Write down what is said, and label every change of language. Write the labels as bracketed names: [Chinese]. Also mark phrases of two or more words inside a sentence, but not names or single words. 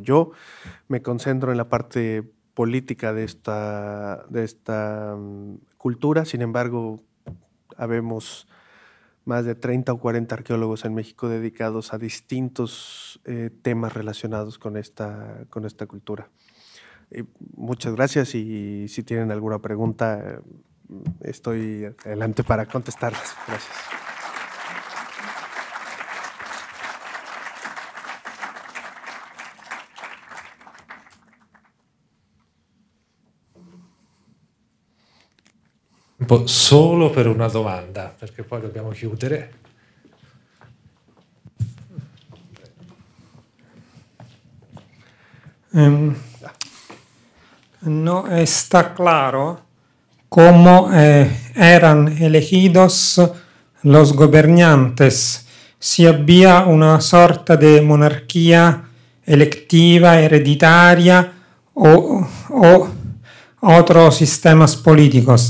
[Spanish] Yo me concentro en la parte política de esta cultura, sin embargo, habemos más de 30 o 40 arqueólogos en México dedicados a distintos temas relacionados con esta cultura. Muchas gracias, y si tienen alguna pregunta, estoy adelante para contestarlas. Gracias. [Italian] Solo per una domanda, perché poi dobbiamo chiudere. [Spanish] No está claro cómo eran elegidos los gobernantes, si había una sorta de monarquía electiva, hereditaria o otros sistemas políticos.